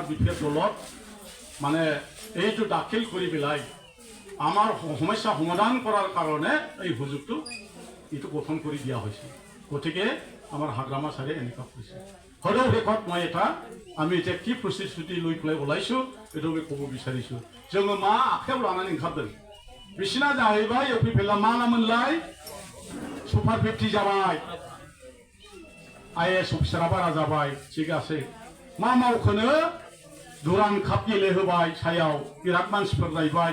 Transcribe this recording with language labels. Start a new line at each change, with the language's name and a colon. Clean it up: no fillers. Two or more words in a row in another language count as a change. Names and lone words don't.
Assamese: বিপেফ দলত মানে এইটো দাখিল কৰি পেলাই আমাৰ সমস্যা সমাধান কৰাৰ কাৰণে এই সুযোগটো এইটো গঠন কৰি দিয়া হৈছে গতিকে আমাৰ হাগ্ৰামা ছাৰে এনেকুৱা কৈছে হলেও শেষত মই এটা আমি এতিয়া কি প্ৰস্তুতি লৈ পেলাই ওলাইছো এইটো আমি ক'ব বিচাৰিছো
Bodo: जोङो मा आखायाव लानानै ओंखारदों बिसिना जाहैबाय इउपिपिएलआ मा नामोनलाय सुपार 50 जाबाय आईएएस अफिसारा बारा जाबाय थिग আছে मा मावखोनो दुरान काप गेलेहोबाय सायाव बिराद मानसिफोर नायबाय